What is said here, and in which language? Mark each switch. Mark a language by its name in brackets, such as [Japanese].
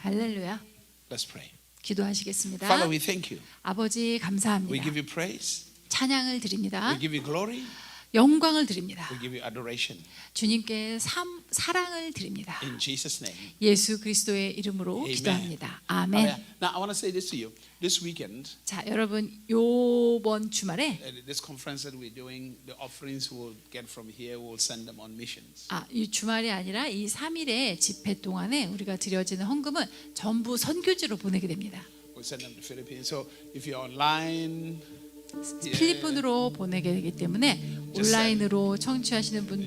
[Korean] 할렐루야. [English] Let's pray. [Korean] 기도하시겠습니다. [English] Father, we thank you. [Korean] 아버지 [English] We [Korean] 감사합니다. [English] give you praise. [Korean] 찬양을 드립니다. [English] We give you glory. [Korean] 영광을 드립니다. [English] We give you adoration. [Korean] 주님께 사랑을 드립니다. [English] In Jesus' name. [Korean] 예수 그리스도의 이름으로 [English] Amen. [Korean] 기도합니다. [English] Hallelujah. [Korean] 아멘. [English] Now, I want to say this to you. This weekend, [Korean] 자, 여러분 요번 주말에 [English] this conference that we're doing, the offerings we'll get from here, we'll send them on missions. [Korean] 이 주말이 아니라 이 3일의 집회 동안에 우리가 드려지는 헌금은 전부 선교지로 보내게 됩니다. [English] We'll send them to the Philippines. So if you're online, [Korean] 필리핀으로 보내게 되기 때문에 온라인으로 청취하시는 분들,